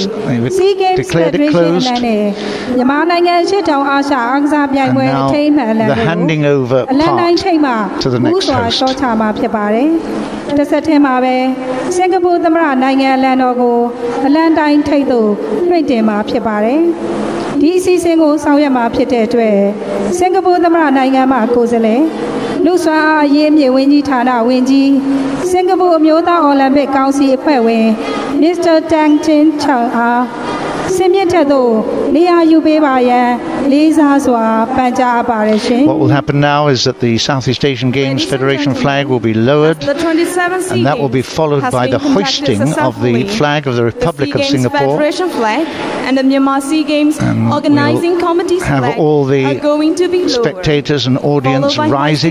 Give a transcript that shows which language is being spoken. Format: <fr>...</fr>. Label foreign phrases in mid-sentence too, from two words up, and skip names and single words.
<en>They've declared it closed. And now the handing over part to the next host.</en> <my>တစ်ဆက်တည်းမှာပဲစင်ကာပူသမ္မတနိုင်ငံအလံတော်ကိုအလံတိုင်းထိပ်သို့လွှင့်တင်မှာဖြစ်ပါတယ်။ဒီအစီအစဉ်ကိုဆောင်ရွက်မှာဖြစ်တဲ့အတွက်စင်ကာပူသမ္မတနိုင်ငံမှကိုယ်စားလှယ်လူ့စွမ်းအားအရေးမြစ်ဝန်ကြီးဌာနဝန်ကြီးစင်ကာပူအမျိုးသားအိုလံပစ်ကောင်စီအဖွဲ့ဝင် Mr. Tang Chin Chang အားစင်မြင့်ထက်သို့နေရာယူပေးပါရန်လေးစားစွာပန်ကြားပါရရှင်</my> <en>What will happen now is that the Southeast Asian Games Federation flag will be lowered, and that will be followed by the hoisting of the flag of the Republic of Singapore. And the Myanmar SEA Games organizing committee's flag all the are going to be lowered, spectators and audience rising</en>